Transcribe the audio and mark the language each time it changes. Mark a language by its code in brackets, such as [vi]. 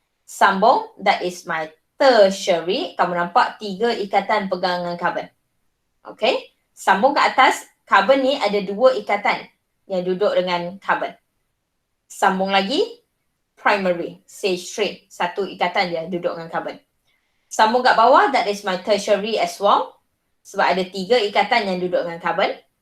[ms] Sambung, [en] that is my tertiary. [ms] Kamu nampak 3 ikatan pegang dengan carbon. Okay. Sambung ke atas, carbon ni ada 2 ikatan yang duduk dengan carbon. Sambung lagi, primary, CH3. 1 ikatan dia duduk dengan carbon. Sambung kat bawah, [en] that is my tertiary as well. [ms] Sebab ada 3 ikatan yang duduk dengan carbon.